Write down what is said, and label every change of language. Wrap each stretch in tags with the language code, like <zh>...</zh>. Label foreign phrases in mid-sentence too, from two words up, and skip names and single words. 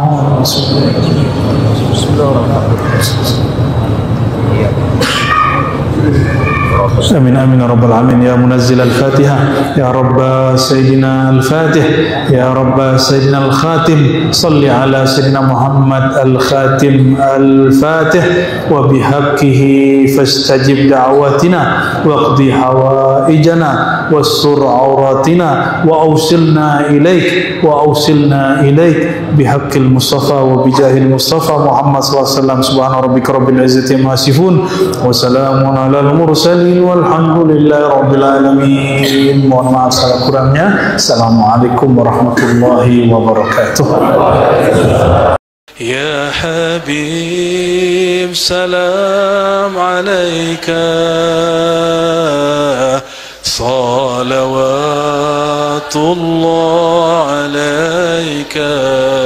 <ar>آمين آمين يا رب العالمين. يا منزل الفاتحة يا رب سيدنا الفاتح يا رب سيدنا الخاتم صل على سيدنا محمد الخاتم الفاتح وبحقه فاستجب دعوتنا واقض حوائجنا واستر عوراتنا وأوصلنا إليك بحق المصطفى وبجاه المصطفى محمد صلى الله عليه وسلم. سبحان ربك رب العزة عما يصفون وسلام على المرسلين والحمد لله رب العالمين.</ar> <id>Mohon maaf salah kurangnya.</id> <ar>السلام عليكم ورحمة الله وبركاته. يا حبيب سلام عليك صلوات الله عليك.</ar>